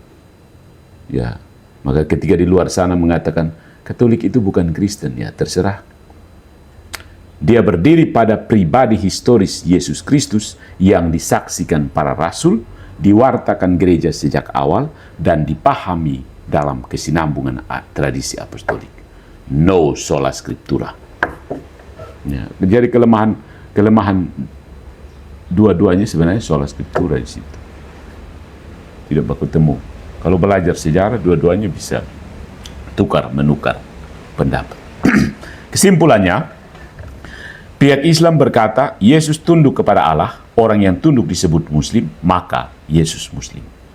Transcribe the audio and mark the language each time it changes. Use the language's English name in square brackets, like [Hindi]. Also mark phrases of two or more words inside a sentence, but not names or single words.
[Indonesian] Ya, maka ketika di luar sana mengatakan Katolik itu bukan Kristen, ya terserah. Dia berdiri pada pribadi historis Yesus Kristus yang disaksikan para rasul, diwartakan gereja sejak awal, dan dipahami dalam kesinambungan tradisi apostolik. [Latin] No sola scriptura. [Indonesian] Ya, jadi kelemahan dua-duanya sebenarnya [Latin] sola scriptura [Indonesian] di situ. Tidak baku temu. Kalau belajar sejarah, dua-duanya bisa menukar pendapat. Kesimpulannya, pihak Islam berkata, Yesus tunduk kepada Allah, orang yang tunduk disebut Muslim, maka Yesus Muslim.